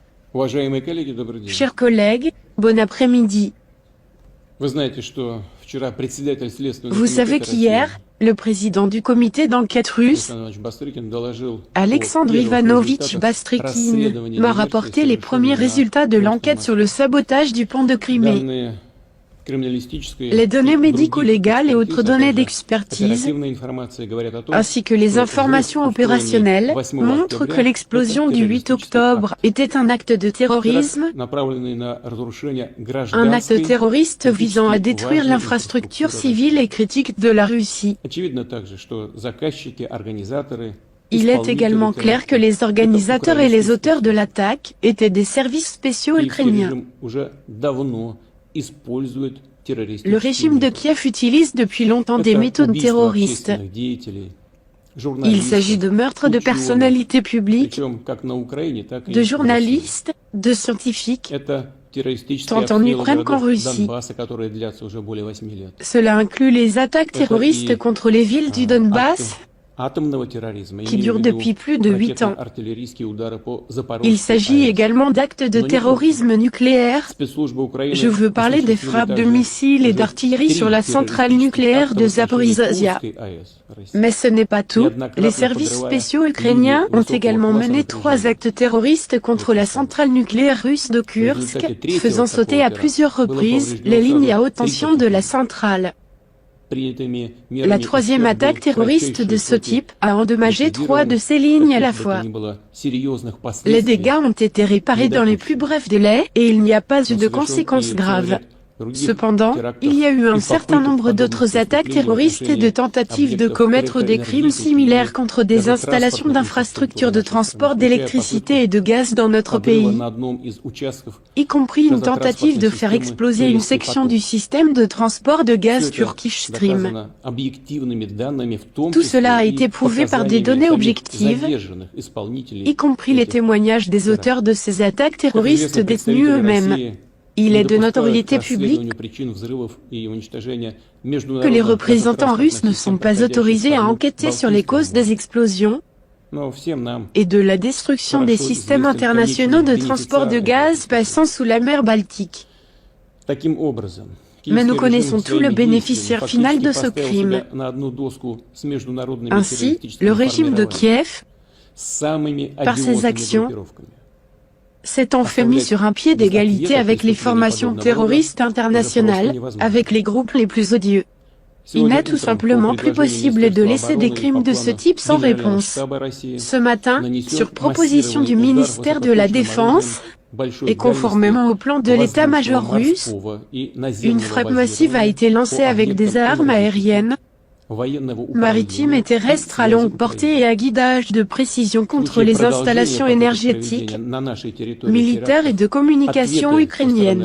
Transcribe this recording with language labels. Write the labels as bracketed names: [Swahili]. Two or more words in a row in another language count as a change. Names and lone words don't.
[Russian] Уважаемые коллеги, добрый день. [French] Chers collègues, bon après-midi. [Russian] Вы знаете, что вчера председатель Следственного [French] Vous savez [Russian] комитета [French] qu'hier, [Russian] России [French] le président du comité d'enquête russe, [Russian] Александр Иванович Бастрыкин доложил [French] Alexandre [Russian] о первых [French] Ivanovich [Russian] результатах [French] Bastrykine, [Russian] расследования [French] m'a [Russian] диверсии, [French] rapporté les premiers [Russian] совершенной на [French] résultats de [Russian] Крымском [French] l'enquête [Russian] мосту. [French] sur le sabotage du pont de Crimée. [Russian] Данные криминалистической [French] Les données [Russian] и других [French] médico-légales et autres [Russian] экспертиз, а [French] données [Russian] также [French] d'expertise, [Russian] оперативная информация говорят о том, [French] ainsi que les [Russian] что [French] informations [Russian] взрыв, устроенный [French] opérationnelles, [Russian] 8 [French] montrent [Russian] октября, [French] que l'explosion [Russian] это [French] du 8 [Russian] террористический [French] octobre [Russian] акт. [French] était un acte de terrorisme, [Russian] Теракт, направленный на разрушение [French] un acte [Russian] гражданской, [French] terroriste visant à [Russian] критически [French] détruire [Russian] важной [French] l'infrastructure [Russian] инфраструктуры [French] civile [Russian] России. [French] et critique de la Russie. [Russian] Очевидно также, что заказчики, организаторы, [French] Il est [Russian] исполнители [French] également clair que [Russian] теракта [French] les [Russian] – это [French] organisateurs et les [Russian] украинские [French] auteurs de [Russian] спецслужбы. [French] l'attaque étaient des services spéciaux [Russian] Киевский [French] ukrainiens. [Russian] режим уже давно использует [French] Le [Russian] террористические [French] régime de [Russian] методы. [French] Kiev utilise depuis longtemps des [Russian] Это [French] méthodes [Russian] убийство [French] terroristes. [Russian] общественных деятелей, [French] Il s'agit [Russian] журналистов, [French] de meurtres de [Russian] ученых, [French] personnalités publiques, [Russian] причем как на Украине, так и [French] de [Russian] в России. [French] journalistes, de scientifiques, [Russian] Это террористические [French] tant en [Russian] обстрелы [French] Ukraine qu'en [Russian] городов [French] Russie. [Russian] Донбасса, которые длятся уже более 8 лет. [French] Cela inclut les attaques [Russian] Это [French] terroristes [Russian] и [French] contre les villes du [Russian] акты [French] Donbass, [Russian] атомного терроризма, [French] qui [Russian] имею в [French] durent [Russian] виду [French] depuis plus de 8 ans. [Russian] ракетно-артиллерийские удары по [French] Il [Russian] Запорожской [French] s'agit [Russian] АЭС. [French] également d'actes de [Russian] Но не только. [French] terrorisme nucléaire. [Russian] Спецслужбы Украины [French] Je veux parler des [Russian] осуществили [French] frappes de [Russian] также [French] missiles et [Russian] уже [French] d'artillerie [Russian] 3 [French] sur la centrale [Russian] террористических [French] nucléaire [Russian] акта [French] de [Russian] в отношении [French] Zaporizhzhia. [Russian] Курской АЭS России. [French] Mais ce n'est pas tout. [Russian] Неоднократно [French] Les services [Russian] подрывая [French] spéciaux [Russian] линии [French] ukrainiens ont [Russian] высокого [French] également [Russian] класса [French] mené 3 [Russian] напряжения. [French] actes terroristes contre la centrale nucléaire russe de [Russian] В [French] Kursk, [Russian] результате третьего [French] faisant [Russian] такого [French] sauter à [Russian] теракта [French] plusieurs [Russian] было [French] reprises [Russian] повреждено [French] les lignes [Russian] сразу [French] à haute [Russian] 3 [French] tension de la [Russian] таких. [French] centrale. [Russian] Принятыми [French] La [Russian] мерами [French] troisième [Russian] ущерб был [French] attaque terroriste de [Russian] кратчайшие [French] ce [Russian] сроки [French] type a endommagé 3 de [Russian] ликвидирован, [French] ces lignes à la [Russian] каких бы то [French] fois. [Russian] ни было серьезных [French] Les [Russian] последствий [French] dégâts ont été réparés dans les plus brefs délais et il n'y a pas eu [Russian] но [French] de [Russian] совершен [French] conséquences [Russian] и целый [French] graves. [Russian] ряд других [French] Cependant, [Russian] терактов [French] il y a eu [Russian] и [French] un certain [Russian] попыток [French] nombre [Russian] подобных [French] d'autres attaques [Russian] преступлений в [French] terroristes et de [Russian] отношении [French] tentatives de [Russian] объектов [French] commettre des crimes [Russian] электроэнергетики [French] similaires [Russian] или [French] contre des [Russian] даже [French] installations [Russian] транспортных [French] d'infrastructures [Russian] инфраструктур [French] de [Russian] нашей страны, [French] transport [Russian] включая [French] d'électricité et de gaz dans notre [Russian] подрыва [French] pays, [Russian] на одном из участков [French] y compris une tentative de [Russian] газотранспортной [French] faire [Russian] системы [French] exploser une [Russian] «Турецкий [French] section [Russian] поток». [French] du système de transport de [Russian] Все [French] gaz [Russian] это [French] Turkish Stream. [Russian] доказано объективными данными, в том [French] Tout cela a [Russian] числе [French] été [Russian] и [French] prouvé par des [Russian] показаниями [French] données [Russian] самих [French] objectives, [Russian] задержанных исполнителей [French] y compris les [Russian] этих [French] témoignages des [Russian] терактов. [French] auteurs de ces attaques [Russian] Как [French] terroristes [Russian] известно, [French] détenus [Russian] представители [French] eux-mêmes. [Russian] России [French] Il [Russian] не [French] est de [Russian] допускают [French] notoriété [Russian] к [French] publique [Russian] расследованию причин взрывов и уничтожения [French] que les [Russian] международных [French] représentants russes ne [Russian] газотранспортных [French] sont [Russian] систем, [French] pas [Russian] проходящих [French] autorisés à [Russian] по [French] enquêter sur les [Russian] Балтийскому [French] causes des [Russian] морю. [French] explosions [Russian] Но всем нам [French] et de la destruction des [Russian] хорошо [French] systèmes [Russian] известен [French] internationaux de [Russian] конечный [French] transport de [Russian] бенефициар [French] gaz [Russian] этих [French] passant sous la mer Baltique. [Russian] Таким образом, [French] Mais nous [Russian] киевский [French] connaissons [Russian] режим [French] tout le [Russian] своими [French] bénéficiaire [Russian] действиями [French] final de [Russian] фактически [French] ce [Russian] поставил [French] crime. [Russian] себя на одну доску с международными [French] Ainsi, [Russian] террористическими [French] le régime de [Russian] формированиями, [French] Kiev, [Russian] с самыми [French] par ses [Russian] одиозными [French] actions, [Russian] группировками. [French] s'étant fait mis sur un pied d'égalité avec les formations terroristes internationales, avec les groupes les plus odieux. Il n'est tout simplement plus possible de laisser des crimes de ce type sans réponse. Ce matin, sur proposition du ministère de la Défense, et conformément au plan de l'état-major russe, une frappe massive a été lancée avec des armes aériennes, maritimes et terrestres à longue portée et à guidage de précision contre les installations énergétiques, militaires et de communication ukrainiennes.